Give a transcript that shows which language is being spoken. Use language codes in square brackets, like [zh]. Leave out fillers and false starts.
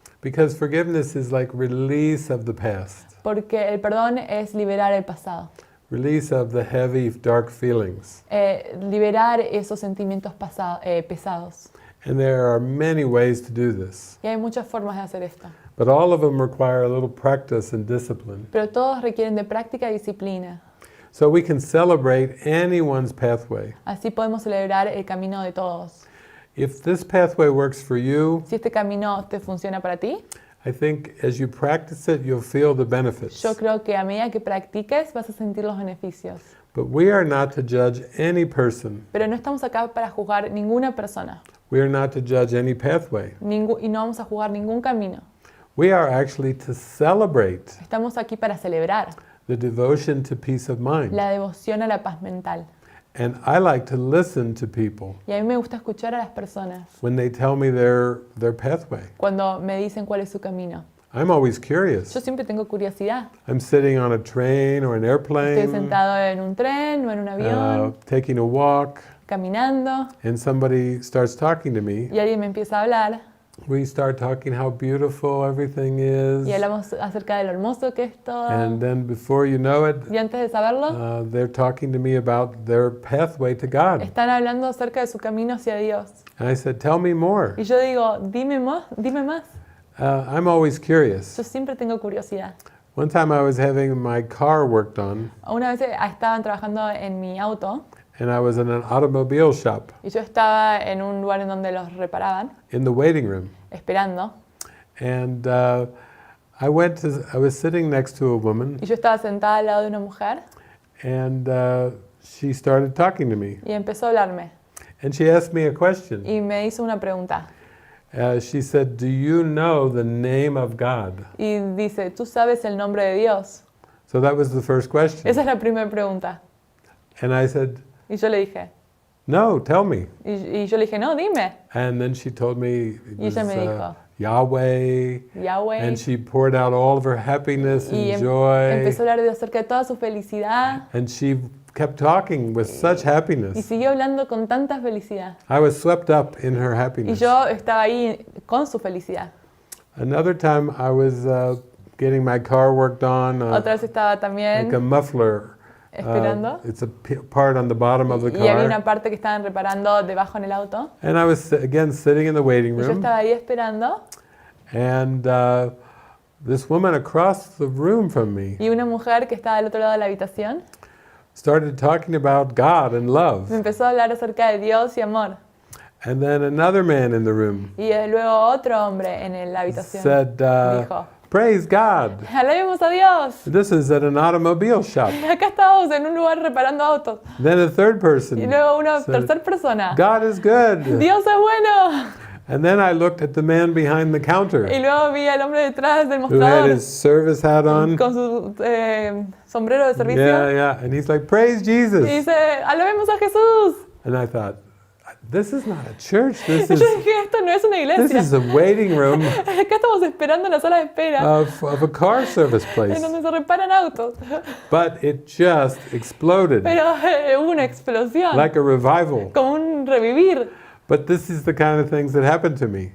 [en] Because forgiveness is like release of the past. [es] Porque el perdón es liberar el pasado. [en] Release of the heavy, dark feelings. [es] Liberar esos sentimientos pesados. [en] And there are many ways to do this. [es] Y hay muchas formas de hacer esto. [en] But all of them require a little practice and discipline. [es] Pero todos requieren de práctica y disciplina. [en] So we can celebrate anyone's pathway. [es] Así podemos celebrar el camino de todos. [en] If this pathway works for you, [es] Si este camino te funciona para ti, [en] I think as you practice it, you'll feel the benefits. [es] yo creo que a medida que practiques vas a sentir los beneficios. [en] But we are not to judge any person. [es] Pero no estamos acá para juzgar ninguna persona. [en] We are not to judge any pathway. [es] Y no vamos a juzgar ningún camino. [en] We are actually to celebrate [es] Estamos aquí para celebrar [en] the devotion to peace of mind. [es] la devoción a la paz mental. [en] And I like to listen to people [es] Y a mí me gusta escuchar a las personas [en] when they tell me their pathway. [es] cuando me dicen cuál es su camino. [en] I'm always curious. [es] Yo siempre tengo curiosidad. [en] I'm sitting on a train or an [es] Estoy [en] airplane, [es] sentado en un tren o en un avión, [en] taking a walk, [es] caminando, [en] and somebody starts talking to me. [es] y alguien me empieza a hablar. [en] We start talking how beautiful everything is. [es] Y hablamos acerca de lo hermoso que es todo. [en] And then before you know it, [es] Y antes de saberlo, [en] they're talking to me about their pathway to God. [es] están hablando acerca de su camino hacia Dios. [en] And I said, tell me more. [es] Y yo digo, dime más, dime más. [en] I'm always curious. [es] Yo siempre tengo curiosidad. [en] One time I was having my car worked on, [es] Una vez estaban trabajando en mi auto [en] and I was in an automobile shop [es] y yo estaba en un lugar en donde los reparaban, [en] in the waiting room. [es] esperando. [en] And I was sitting next to a woman, [es] Y yo estaba sentada al lado de una mujer [en] and she started talking to me. [es] y empezó a hablarme. [en] And she asked me a question. [es] Y me hizo una pregunta. [en] She said, do you know the name of God? [es] Y dice, ¿tú sabes el nombre de Dios? [en] So that was the first question. [es] Esa es la primera pregunta. [en] And I said, [es] Y yo le dije. [en] no, tell me. [es] Y yo le dije, no, dime. [en] And then she told me it [es] Y [en] was [es] ella me dijo, [en] Yahweh. [es] Yahweh. [en] And she poured out all of her happiness [es] Y [en] and joy. [es] empezó a hablar acerca de toda su felicidad. [en] And she kept talking with such [es] Y [en] happiness. [es] siguió hablando con tanta felicidad. [en] I was swept up in her [es] Y [en] happiness. [es] yo estaba ahí con su felicidad. [en] Another time I was getting my car worked on, [es] Otra vez estaba [en] like a [es] también [en] muffler. [es] esperando. [en] It's a part on the bottom of the [es] Y había una [en] car. [es] parte que estaban reparando debajo en el auto. [en] And I was again sitting in the waiting [es] Y yo [en] room. [es] estaba ahí esperando. [en] And this woman across the room from me [es] Y una mujer que estaba del otro lado de la habitación [en] started talking about God and love. [es] me empezó a hablar acerca de Dios y amor. [en] And then another man in the room [es] Y luego otro hombre en la habitación [en] said, [es] dijo, [en] praise God. [es] alabemos a Dios. [en] This is at an automobile shop. [es] Acá estábamos en un lugar reparando autos. [en] Then a third person [es] Y luego una [en] said, [es] tercera persona. [en] God is good. [es] Dios es bueno. [en] And then I looked at the man behind the counter [es] Y luego vi al hombre detrás del [en] who had [es] mostrador [en] his service hat on. [es] con su sombrero de servicio. [en] Yeah. And he's like, praise [es] Y [en] Jesus. [es] dice, alabemos a Jesús. [en] And I thought, this is not a church. [es] Y yo dije, esto no es una [en] This [es] iglesia. [en] is a waiting room [es] Acá estamos esperando en la sala de espera [en] of a car service [es] en [en] place. [es] donde se reparan autos. [en] But it just exploded [es] Pero hubo una explosión, [en] like a revival. [es] como un revivir. [en] But this is the kind of things that happen to me.